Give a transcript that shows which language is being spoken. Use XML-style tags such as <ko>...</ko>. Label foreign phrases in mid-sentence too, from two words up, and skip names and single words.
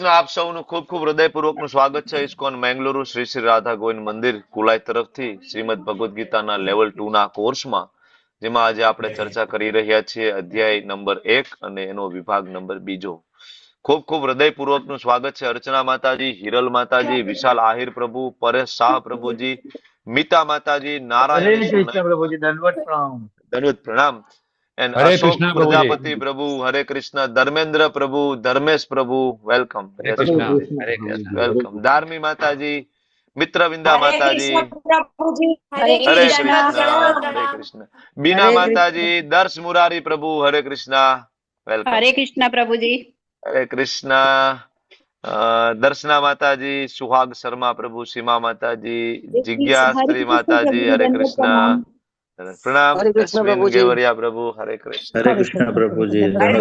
<gu>આપ સૌનું ખૂબ ખૂબ હૃદયપૂર્વકનું સ્વાગત છે ઇસ્કોન મેંગલુરુ શ્રી શ્રી રાધા ગોવિંદ મંદિર કુલાઈ તરફથી શ્રીમદ ભગવદ્ ગીતાના લેવલ 2 ના કોર્સમાં, જેમાં આજે આપણે ચર્ચા કરી રહ્યા છીએ અધ્યાય નંબર 1 અને એનો વિભાગ નંબર 2. ખૂબ ખૂબ હૃદયપૂર્વકનું સ્વાગત છે અર્ચના માતાજી, હિરલ માતાજી, વિશાલ આહિર પ્રભુ, પરેશ શાહ પ્રભુજી, મીતા માતાજી, હરે નારાયણી કૃષ્ણ સોનાઈ, પ્રભુજી, દંડવત પ્રણામ. દનવત પ્રણામ. And હરે Ashok કૃષ્ણ પ્રભુજી. પ્રજાપતિ પ્રભુ,</gu> <en>Hare Krishna, Dharmendra Prabhu, Dharmesh Prabhu, welcome.</en> <gu>હરે</gu> <en>Yes,</en> <gu>કૃષ્ણ. હરે</gu> <en>yes,</en> <gu>કૃષ્ણ.</gu> <en>welcome. Dharmi Mataji, Mitravinda</en> <gu>હરે</gu> <en>Mataji,</en> <gu>કૃષ્ણ પ્રભુજી, હરે</gu> <en>Hare</en> <gu>કૃષ્ણ</gu> <en>Krishna,</en> <gu>પ્રભુ.</gu> <en>Hare Krishna. Bina</en> <gu>હરે</gu> <en>Mataji, Darsh Murari Prabhu, Hare Krishna, welcome.</en> <gu>હરે કૃષ્ણ પ્રભુજી.</gu> <en>Hare Krishna.</en> <gu>દર્શના માતાજી, સુહાગ શર્મા પ્રભુ, સીમા માતાજી, જિજ્ઞાસ્ત્રી માતાજી, હરે કૃષ્ણ. પ્રણામ. હરે કૃષ્ણ અશ્વિન પ્રભુજી. ગેવરિયા પ્રભુ, હરે કૃષ્ણ. હરે કૃષ્ણ પ્રભુજી, દંડવત</gu>